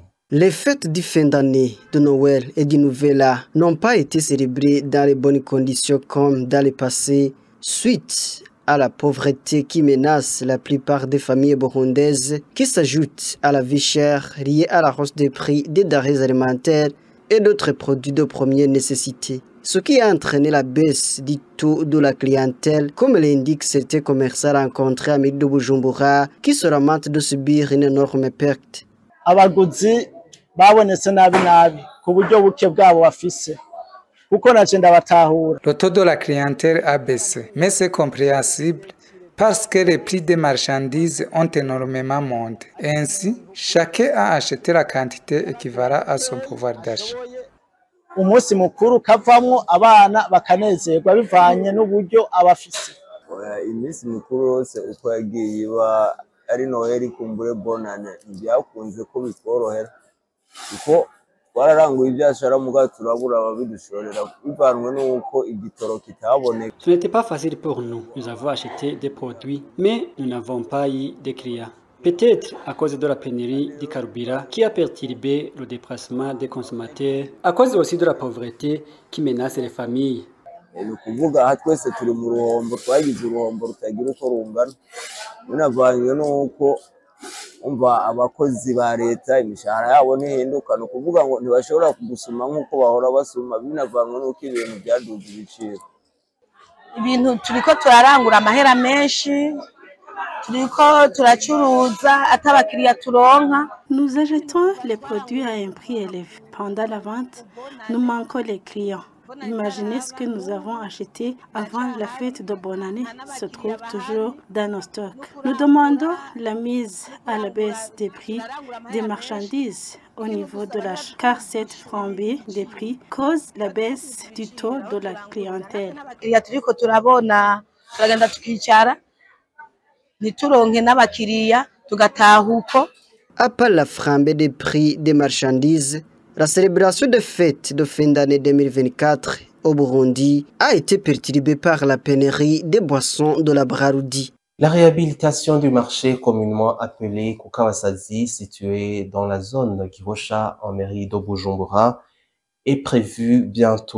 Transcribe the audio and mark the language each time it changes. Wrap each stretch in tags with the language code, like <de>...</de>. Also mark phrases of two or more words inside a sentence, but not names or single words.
<fr>Les fêtes de fin d'année, de Noël et du Nouvel An n'ont pas été célébrées dans les bonnes conditions comme dans le passé, suite à la pauvreté qui menace la plupart des familles burundaises, qui s'ajoute à la vie chère liée à la hausse des prix des denrées alimentaires et d'autres produits de première nécessité. Ce qui a entraîné la baisse du taux de la clientèle, comme l'indique certains commerçants rencontrés à Midi de Bujumbura, qui se lamentent de subir une énorme perte.</fr> <rn>Abaguzi babonetse nabi ku buryo buke bwabo bafise kuko naje ndabatahura.</rn> <fr>Le taux de la clientèle a baissé, mais c'est compréhensible parce que les prix des marchandises ont énormément monté. Ainsi, chacun a acheté la quantité équivalente à son pouvoir d'achat.</fr> <rn>Umunsi mukuru kavamwo abana bakanezerwa bivanye n'uburyo abafise. Iminsi mikuru yose uko yagiye iba ari Noheli kumbure bonane byakunze ko bitworohera kuko twararanguye ibyashara muga turabura ababidushorera bivanwe n'uko igitoro kitaboneka.</rn> <fr>Ce n'était pas facile pour nous. Nous avons acheté des produits, mais nous n'avons pas eu de clients. Peut-être à cause de la pénurie du carburant qui a perturbé le déplacement des consommateurs, à cause aussi de la pauvreté qui menace les familles.</fr> <rn>Ni kuvuga aha twese turi mu ruhombo twagize uruhombo rutagira uko rungana binavanywe n'uko umva abakozi ba leta imishahara yabo ntihinduka ni ukuvuga ngo ntibashobora kugusuma nk'uko bahora basuma binavanwe n'uko ibintu byaduze ibiciro. Ibintu turiko turarangura amahera menshi, turiko turacuruza atabakiriya turonka.</rn> <fr>Nous achetons les produits à un prix élevé. Pendant la vente, nous manquons les clients. Imaginez ce que nous avons acheté avant la fête de bonne année se trouve toujours dans nos stocks. Nous demandons la mise à la baisse des prix des marchandises au niveau de l'achat, car cette flambée des prix cause la baisse du taux de la clientèle.</fr> <rn>Turiko turabona turagenda tukicara ntituronke n'abakiriya tugataha uko.</rn> <fr>À part la flambée des prix des marchandises, la célébration de fête de fin d'année 2024 au Burundi a été perturbée par la pénurie des boissons de la Brarudi. La réhabilitation du marché communément appelé Kukawasazi, situé dans la zone Gihosha en mairie de Bujumbura, est prévue bientôt.</fr>